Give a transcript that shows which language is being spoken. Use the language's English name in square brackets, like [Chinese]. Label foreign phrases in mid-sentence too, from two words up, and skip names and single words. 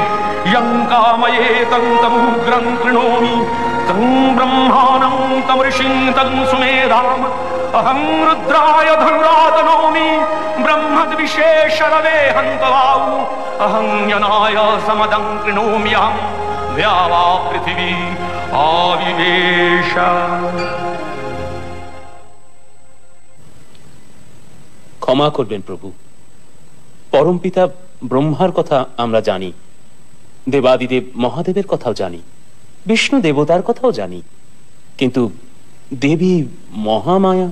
[Sanskrit] यं कामयेतं तमुग्रं कृणोमि तं ब्रह्माणं तं ऋषिं तं सुमेधाम् अहं रुद्राय धनुरातनोमि ब्रह्मद्विषे शरवे हन्तवाऊ अहं यनाय समदं कृणोम्यहं द्यावा पृथिवी आविवेश। [Bangla] ক্ষমা করবেন প্রভু, পরম পিতা ব্রহ্মার কথা আমরা জানি, দেবাদিদেব মহাদেবের কথাও জানি, বিষ্ণু দেবতার কথাও জানি, কিন্তু দেবী মহামায়া,